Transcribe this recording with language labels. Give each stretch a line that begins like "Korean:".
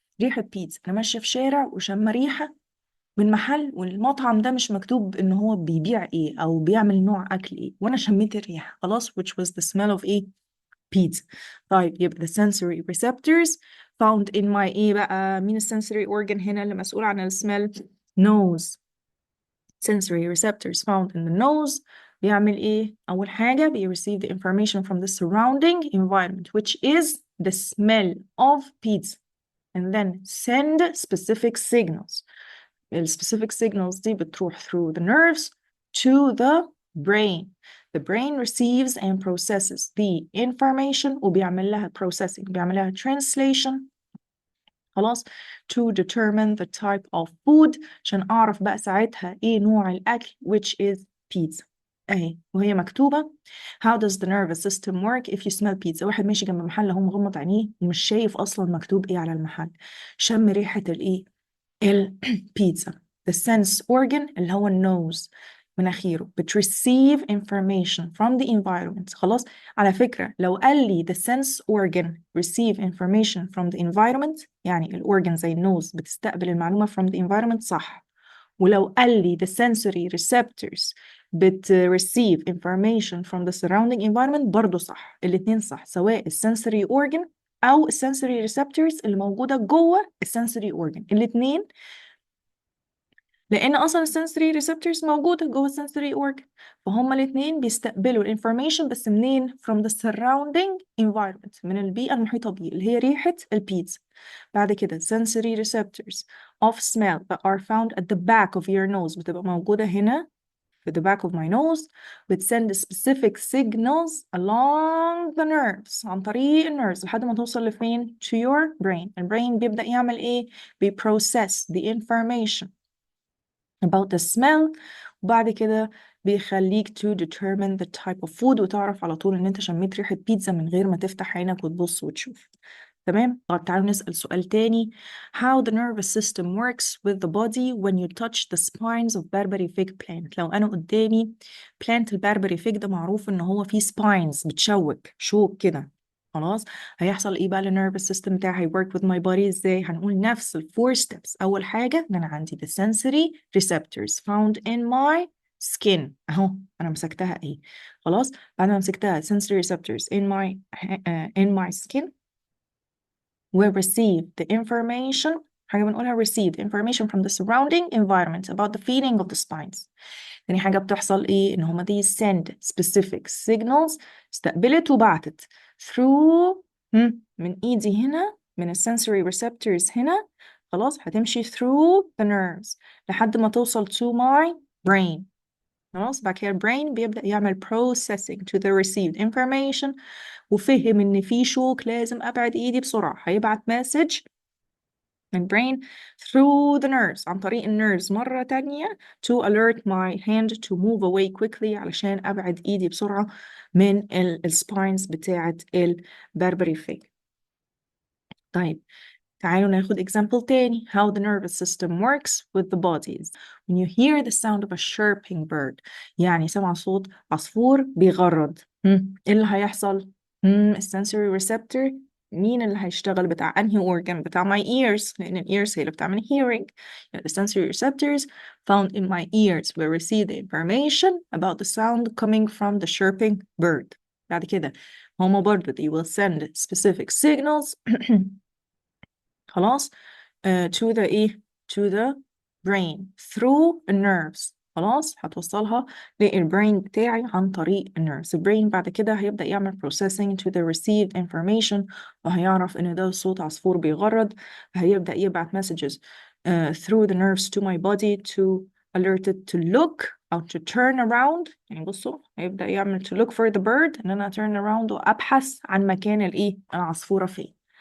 Arabic: ريحة بيتزا، انا ماشية في شارع وشم ريحة من محل، والمطعم ده مش مكتوب ان هو بيبيع ايه او بيعمل نوع اكل ايه، وانا شميت الريحه خلاص
English: which was the smell of
Arabic: ايه؟ pizza. طيب يبقى the sensory receptors found in my ايه بقى؟ مين السنسوري organ هنا اللي مسؤول عن السمell؟ nose.
English: sensory receptors found in the nose
Arabic: بيعمل ايه؟ اول حاجه
English: بي receive the information from the surrounding environment which is the smell of pizza and then send specific signals. specific signals
Arabic: دي بتروح
English: through the nerves to the brain. The brain receives and processes the information
Arabic: وبيعمل لها processing، بيعمل لها translation. خلاص.
English: to determine the type of food
Arabic: عشان أعرف بقى ساعتها إيه نوع الأكل
English: which is pizza.
Arabic: أهي وهي مكتوبة.
English: How does the nervous system work if you smell pizza؟
Arabic: واحد ماشي جنب محل هو مغمض عينيه ومش شايف أصلا مكتوب إيه على المحل، شم ريحة الإيه؟ البيتزا.
English: the sense organ
Arabic: اللي هو النوز، مناخيره
English: بتreceive information from the environment.
Arabic: خلاص. على فكرة لو قال لي
English: the sense organ receive information from the environment،
Arabic: يعني الأورجن زي النوز بتستقبل المعلومة
English: from the environment،
Arabic: صح. ولو قال لي
English: the sensory receptors receive information from the surrounding environment
Arabic: برضو صح. الاتنين صح، سواء السنسوري organ أو السنسوري receptors اللي موجودة جوه السنسوري organ، الاتنين، لان اصلا السنسوري ريسبتورز موجوده جوه السنسوري اورجن، فهم الاثنين بيستقبلوا الانفورميشن بس منين؟
English: from the surrounding environment،
Arabic: من البيئه المحيطه بيه اللي هي ريحه البيتزا.
English: بعد كده sensory receptors of smell that are found at the back of your nose
Arabic: بتبقى موجوده هنا في
English: the back of my nose، بتسند specific signals along the nerves
Arabic: عن طريق النيرفز لحد ما توصل لفين؟
English: to your brain.
Arabic: البرين بيبدأ يعمل ايه؟ بيprocess the information about the smell، وبعد كده بيخليك
English: to determine the type of food
Arabic: وتعرف على طول ان انت شميت ريحة بيتزا من غير ما تفتح عينك وتبص وتشوف. تمام. طب تعالوا نسأل سؤال تاني.
English: How the nervous system works with the body when you touch the spines of Barbary fig plant؟
Arabic: لو أنا قدامي
English: plant البربري fig
Arabic: ده معروف إن هو فيه
English: spines
Arabic: بتشوك شوك كده. خلاص. هيحصل إيه بقى للنيرفس سيستم بتاعي؟ هي work with my body إزاي؟ هنقول نفس الفور steps. أول حاجة إن أنا عندي
English: the sensory receptors found in my skin
Arabic: أهو أنا مسكتها إيه؟ خلاص. بعد ما مسكتها
English: sensory receptors in my skin will receive the information،
Arabic: حاجة بنقولها
English: receive the information from the surrounding environment about the feeling of the spines.
Arabic: تاني حاجة بتحصل إيه؟ إن هما
English: these send specific signals،
Arabic: استقبلت وبعتت through من ايدي هنا، من الsensory receptors هنا، خلاص هتمشي
English: through the nerves
Arabic: لحد ما توصل
English: to my brain.
Arabic: خلاص بعد كده البرين بيبدأ يعمل processing to the received information، وفهم ان في شوك لازم ابعد ايدي بسرعة، هيبعت مسج من brain
English: through the nerves
Arabic: عن طريق النيرفز مرة تانية
English: to alert my hand to move away quickly
Arabic: علشان ابعد ايدي بسرعة من السباينز بتاعة البربري. طيب تعالوا ناخد example تاني.
English: How the nervous system works with the bodies. When you hear the sound of a chirping bird،
Arabic: يعني سمع صوت عصفور بيغرد، ايه اللي هيحصل؟ الsensory receptor مين اللي هيشتغل؟ بتاع انهي organ؟ بتاع my ears، لأن ال ears هي اللي بتعمل hearing. يعني
English: the sensory receptors found in my ears will receive the information about the sound coming from the chirping bird.
Arabic: بعد كده هما برضه
English: they will send specific signals خلاص to the ايه to the brain through the nerves.
Arabic: خلاص هتوصلها للبرين بتاعي عن طريق النيرفز. البرين بعد كده هيبدأ يعمل processing to the received information، وهيعرف ان ده صوت عصفور بيغرد، هيبدأ يبعت messages through the nerves to my body
English: to alert it to look
Arabic: أو to turn around. يعني بصوا هيبدأ يعمل to look for the bird، ان انا turn around وابحث عن مكان الايه العصفورة فين.